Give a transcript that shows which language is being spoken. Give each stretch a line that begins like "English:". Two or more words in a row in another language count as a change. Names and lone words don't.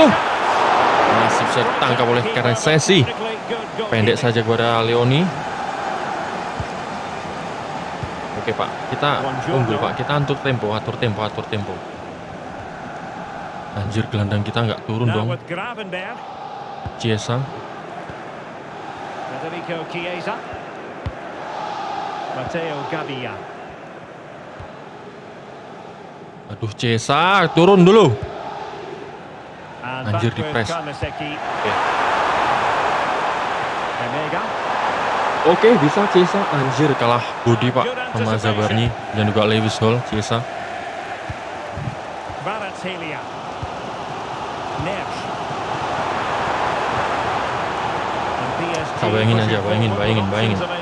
Indonesian: Masih bisa ditangkap oleh Keresesi. Pendek saja kepada Leoni. Oke Pak, kita unggul Pak. Kita atur tempo. Anjir, gelandang kita nggak turun dong. Chiesa. Matteo Gabbia. Aduh, Chiesa, turun dulu. Anjir, di press. Oke. Oke, bisa Chiesa. Anjir, kalah body Pak sama Zabarni dan juga Lewis Hall. Chiesa. Bayangin aja, bayangin.